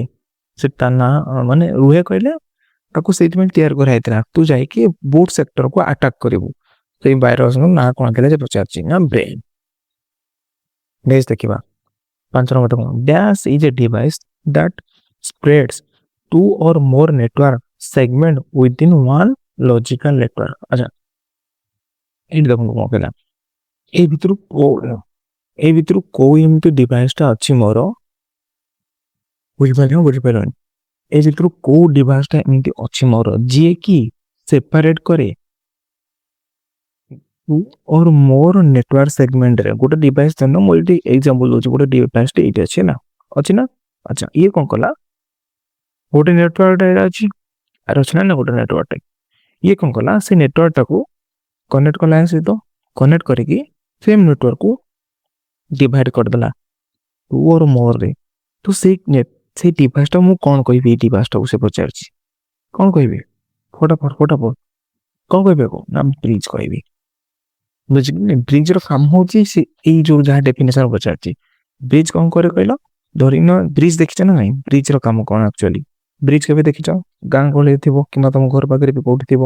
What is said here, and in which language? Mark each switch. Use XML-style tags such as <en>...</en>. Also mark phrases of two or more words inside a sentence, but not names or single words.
<or>ସେ ତା ନାଁ ମାନେ ରୁହେ କହିଲେ ତାକୁ ସେଇଥିପାଇଁ ତିଆରି କରାହେଇଥିଲା, ତୁ ଯାଇକି</or> <en>boot sectorକୁ</en> <or>ଆଟାକ୍ କରିବୁ। ସେଇ ଭାଇରସ୍ର ନାଁ କ'ଣ ଥିଲା ସେ ପଚାରିଛି, ନା ବ୍ରେନ୍। ନେକ୍ସଟ ଦେଖିବା 5 ନମ୍ବର ଦେଖନ୍ତୁ,</or> <en>dash is a device that spreads 2 or more network segment within 1 logical network.</en> <or>ଆଚ୍ଛା, ଏଇଠି ଦେଖନ୍ତୁ କ'ଣ କହିଲା, ଏଇ ଭିତରୁ କୋଉ ଏମିତି ଡିଭାଇସ୍ଟା ଅଛି ମୋର, ବୁଝିପାରିଲନି, ଏଇ ଭିତରୁ କୋଉ ଡିଭାଇସ୍ଟା ଏମିତି ଅଛି ମୋର ଯିଏକି ସେପାରେଟ୍ କରେ</or> <en>2 or more network segmentରେ।</en> <or>ଗୋଟେ ଡିଭାଇସ୍ ଦେନ, ମୁଁ ଏଇଠି ଏକ୍ଜାମ୍ପଲ୍ ଦେଉଛି, ଗୋଟେ ଡିଭାଇସ୍ଟେ ଏଇଠି ଅଛି ନା, ଅଛି ନା। ଆଚ୍ଛା, ଇଏ କ'ଣ କଲା, ଗୋଟେ ନେଟୱାର୍କଟା ଏଇଟା ଅଛି, ଆର ଅଛି ନା ଗୋଟେ ନେଟୱାର୍କଟା। ଇଏ କ'ଣ କଲା, ସେ ନେଟୱାର୍କଟାକୁ କନେକ୍ଟ କଲା, ସହିତ କନେକ୍ଟ କରିକି</or> <en>same networkକୁ</en> <or>ଡିଭାଇଡ଼ କରିଦେଲା</or> <en>2 or moreରେ।</en> <or>ତ ସେଇ ଡିଭାଇସ୍ଟା ମୁଁ କ'ଣ କହିବି, ଏଇ ଡିଭାଇସ୍ଟାକୁ ସେ ପଚାରିଛି, କ'ଣ କହିବି, ଫଟାଫଟ କ'ଣ କହିବେ, ନା ବ୍ରିଜ୍ କହିବି। ବୁଝିଲି, ବ୍ରିଜ୍ର କାମ ହେଉଛି ସେ ଏଇ ଯେଉଁ ଯାହା ଡେଫିନେସନ୍ ପଚାରିଛି। ବ୍ରିଜ୍ କ'ଣ କରେ କହିଲ, ଧରିନ ବ୍ରିଜ୍ ଦେଖିଛ ନା ନାହିଁ, ବ୍ରିଜ୍ର କାମ କ'ଣ ଆକ୍ଚୁଆଲି, ବ୍ରିଜ୍ କେବେ ଦେଖିଛ, ଗାଁ ଗହଳିରେ ଥିବ କିମ୍ବା ତମ ଘର ପାଖରେ ବି କେଉଁଠି ଥିବ।</or>